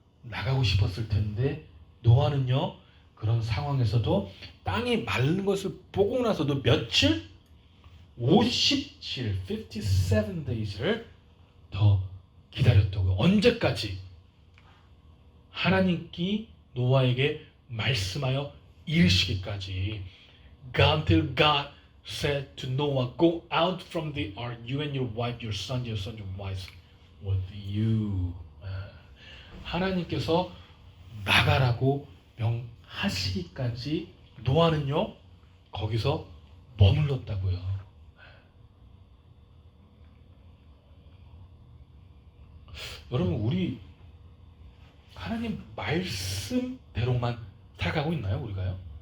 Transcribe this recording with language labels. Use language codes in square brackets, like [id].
[ko] 나가고 싶었을 텐데 노아는요 그런 상황에서도 땅이 마른 것을 보고 나서도 며칠? 57 days를 더 기다렸다고요. 언제까지? 하나님께 노아에게 말씀하여 이르시기까지. [en] Until God said to Noah, go out from the ark, you and your wife, your son, your wife with you. [ko] 하나님께서 나가라고 명하시기까지 노아는요 거기서 머물렀다고요. 여러분, 우리 하나님 말씀대로만 살아가고 있나요? 우리가요?